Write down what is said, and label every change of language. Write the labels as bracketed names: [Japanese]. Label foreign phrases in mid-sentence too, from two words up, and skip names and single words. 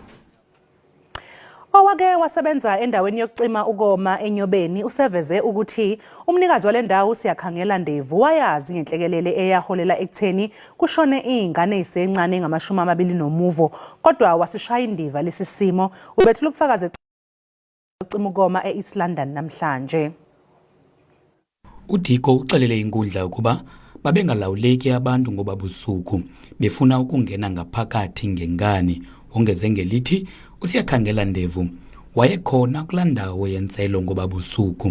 [Zulu] Owake wasebenza endaweni yokucima ukoma eNyobeni useveze ukuthi umnikazi wale ndawo usiyakhangela Ndevu wayazi ngenhlekelele eyaholela ekutheni kushone izingane ezisencane engama-20 kodwa wasishaya indiva lesi simo ubethula ubufakazi yokucima ukoma eEast London namhlanje. [Xhosa] uDiko uxelele inkundla ukuba babengalawuleki abantu ngoba busuku befuna ukungena ngaphakathi ngenkani. Ongeze ngelithi usiyakhangela Ndevu wayekhona kulaa ndawo yentselo ngoba busuku.